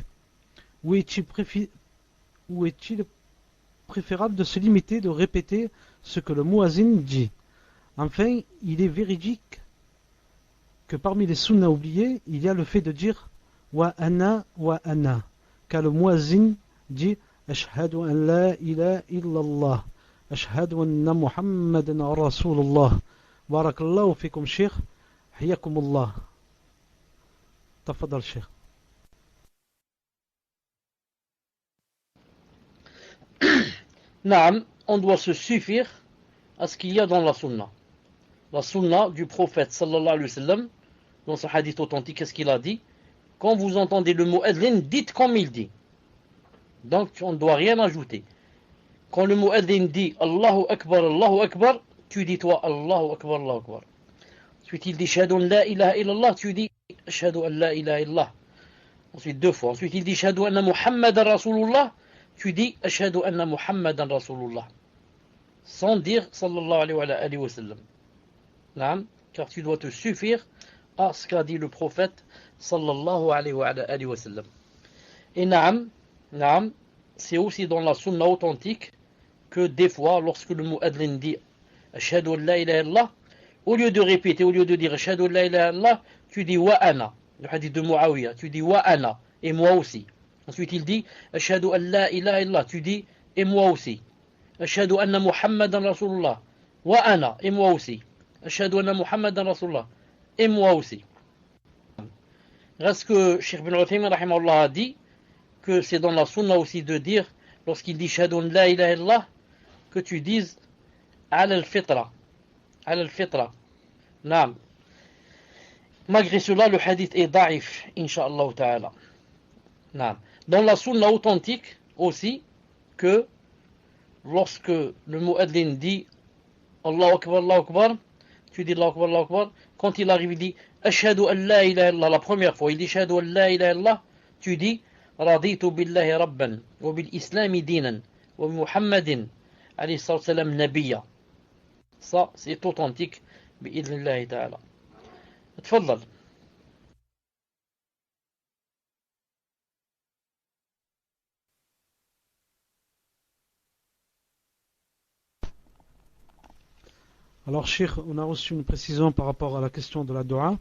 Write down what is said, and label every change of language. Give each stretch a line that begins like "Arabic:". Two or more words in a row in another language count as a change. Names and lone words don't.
French: Ou est-il préférable de se limiter de répéter ce que le muezzin dit? Enfin, il est véridique que parmi les sunnas oubliés, il y a le fait de dire
Arabic: وأن,
French: car le muezzin dit
Arabic: أشهد أن لا إله إلا الله أشهد أن محمدا رسول الله. بارك الله فيكم, Cheikh. Hiyakumullah. Tafadal, Cheikh.
French: On doit se suffire à ce qu'il y a dans la sunna. La sunna du prophète
Arabic: صلى الله عليه وسلم,
French: dans ce hadith authentique, qu'est-ce qu'il a dit? Quand vous entendez le mot mu'adhin, dites comme il dit. Donc on ne doit rien ajouter. Quand le mu'adhin dit
Arabic: الله أكبر,
French: tu dis toi
Arabic: الله أكبر الله أكبر.
French: Ensuite il dit
Arabic: أشهد أن لا إله إلا الله,
French: tu dis
Arabic: أشهد أن لا إله إلا الله.
French: Ensuite deux fois. Ensuite il dit
Arabic: أشهد أن محمدا رسول الله,
French: tu dis
Arabic: أشهد أن محمدا رسول الله,
French: sans dire
Arabic: صلى الله عليه وسلم.
French: Naam, car tu dois te suffire à ce qu'a dit le prophète
Arabic: صلى الله عليه وسلم.
French: Et naam, c'est aussi dans la sunna authentique que des fois, lorsque le mu'adlin dit
Arabic: أشهد أن لا إله إلا الله,
French: au lieu de répéter, au lieu de dire
Arabic: أشهد أن لا إله إلا الله,
French: tu dis
Arabic: وأنا,
French: le hadith de Muawiyah, tu dis
Arabic: وأنا,
French: et moi aussi. Ensuite il dit
Arabic: أشهد أن لا إله إلا الله,
French: tu dis et moi aussi.
Arabic: أشهد أن محمدا رسول الله وأنا,
French: et moi aussi.
Arabic: أشهد أن محمدا رسول الله,
French: et moi aussi. Reste que Cheikh Ibn Uthaymin rahimahullah a dit que c'est dans la sunna aussi de dire, lorsqu'il dit
Arabic: أشهد أن لا إله إلا الله,
French: que tu dises
Arabic: على الفطرة. على الفطرة.
French: Naam. Malgré cela, le hadith est da'if,
Arabic: إن شاء الله تعالى.
French: Naam. Dans la sunna authentique aussi, que lorsque le mu'adlin dit
Arabic: الله أكبر,
French: tu dis
Arabic: الله أكبر,
French: quand il arrive, il dit
Arabic: أشهد أن لا إله إلا الله,
French: la première fois, il dit
Arabic: أشهد أن لا إله إلا الله,
French: tu dis
Arabic: رضيت بالله ربا وبالإسلام دينا ومحمد عليه السلام نبيا.
French: Ça, c'est authentique,
Arabic: بإذن الله تعالى.
French: Tfaddal. Alors, Cheikh, on a reçu une précision par rapport à la question de la dua.